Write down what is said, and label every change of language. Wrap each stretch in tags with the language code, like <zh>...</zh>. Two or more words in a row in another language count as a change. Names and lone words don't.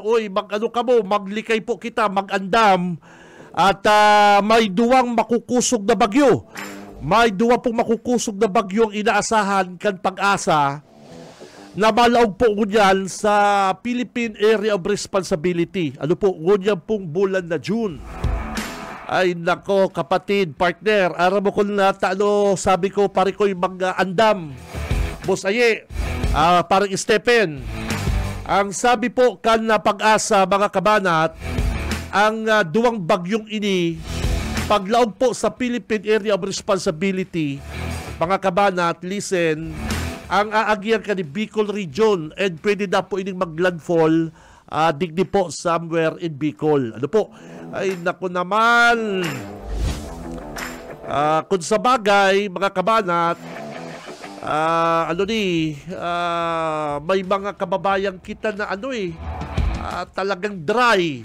<bik>Oy, maglikay po kita, mag-andam. At may duwang makukusog na bagyo. May duwa pong makukusog na bagyo ang inaasahan kan Pag-asa na malaog po ngunyan sa Philippine Area of Responsibility. Ano po, ngunyan pong bulan na June. Ay nako, kapatid, partner, aram mo kung sabi ko, pare ko yung mag-andam. Boss Aye, parang Stephen. Ang sabi po kan na Pag-asa, mga kabanat, ang duwang bagyong ini, paglaog po sa Philippine Area of Responsibility, mga kabanat, listen, ang aagyan ka ni Bicol Region and pwede na po ining maglandfall digdi po</bik> <en>somewhere in Bicol.</en> <bik>Ano po? Ay, naku naman. Kung sa bagay, mga kabanat, may mga kababayan kita na talagang dry.</bik>